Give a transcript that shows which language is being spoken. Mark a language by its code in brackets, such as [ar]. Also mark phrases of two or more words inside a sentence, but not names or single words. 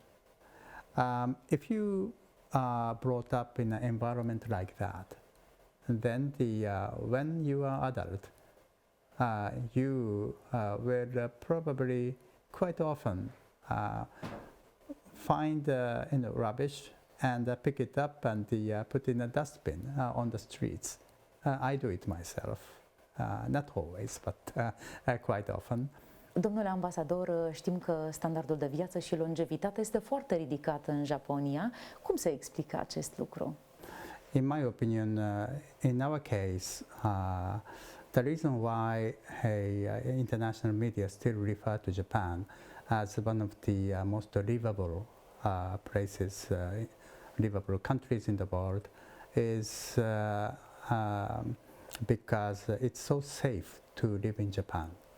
[en] If you are brought up in an environment like that, then when you are adult, you will probably quite often find rubbish and pick it up and put in a dustbin on the streets. I do it myself, not always, but quite often. [ro] Domnule ambasador, știm că standardul de viață și longevitatea este foarte ridicat în Japonia. Cum se explică acest lucru? [en] In my opinion, in our case, the reason why international media still refer to Japan as one of the most livable places, livable countries in the world, is because it's so safe to live in Japan.